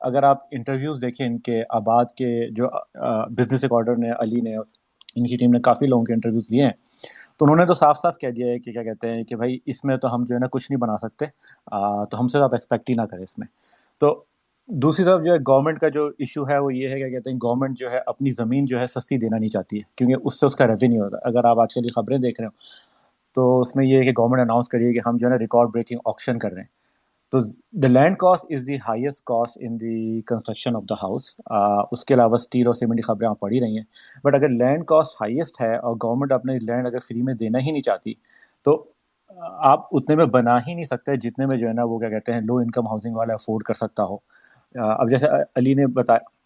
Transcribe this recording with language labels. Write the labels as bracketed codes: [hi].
[ur] اگر آپ انٹرویوز دیکھیں ان کے آباد کے جو بزنس ریکارڈر نے, علی نے, ان کی ٹیم نے کافی لوگوں کے انٹرویوز لیے ہیں, تو انہوں نے تو صاف صاف کہہ دیا ہے کہ کیا کہتے ہیں کہ بھائی اس میں تو ہم جو ہے نا کچھ نہیں بنا سکتے, تو ہم سے آپ ایکسپیکٹ ہی نہ کریں اس میں. تو دوسری طرف جو ہے گورنمنٹ کا جو ایشو ہے وہ یہ ہے کہ کہتے ہیں گورنمنٹ جو ہے اپنی زمین جو ہے سستی دینا نہیں چاہتی ہے, کیونکہ اس سے اس کا ریونیو ہوتا ہے. اگر آپ آج کل کی خبریں دیکھ رہے ہو تو اس میں یہ ہے کہ گورنمنٹ اناؤنس کریے کہ ہم جو ہے نا ریکارڈ بریکنگ آکشن کر رہے ہیں. [en] تو the land cost is the highest cost in the construction of the house. [ur] اس کے علاوہ اسٹیل اور سیمنٹ کی خبریں آپ پڑھی رہی ہیں, بٹ اگر لینڈ کاسٹ ہائیسٹ ہے اور گورنمنٹ اپنے لینڈ اگر فری میں دینا ہی نہیں چاہتی, تو آپ اتنے میں بنا ہی نہیں سکتے جتنے میں جو ہے نا وہ کیا کہتے ہیں لو انکم ہاؤسنگ والا افورڈ کر سکتا ہو. اب جیسے علی نے بتایا,